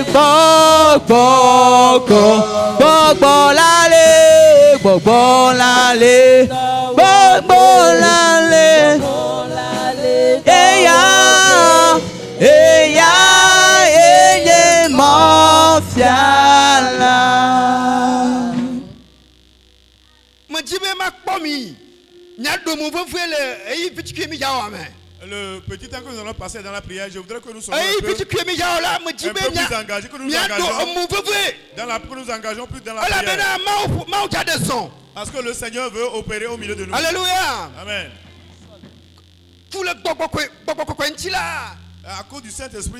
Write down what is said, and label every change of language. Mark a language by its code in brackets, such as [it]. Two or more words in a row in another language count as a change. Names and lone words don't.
[ee] Bobo la le, bobo la le, bobo la le, eya, eya, enye monfiala. [fr] Le petit temps que nous allons passer dans la prière, je voudrais que nous soyons un peu plus engagés, que nous nous engageons plus dans la prière. Parce que le Seigneur veut opérer au milieu de nous. Alléluia. Amen. À cause du Saint-Esprit,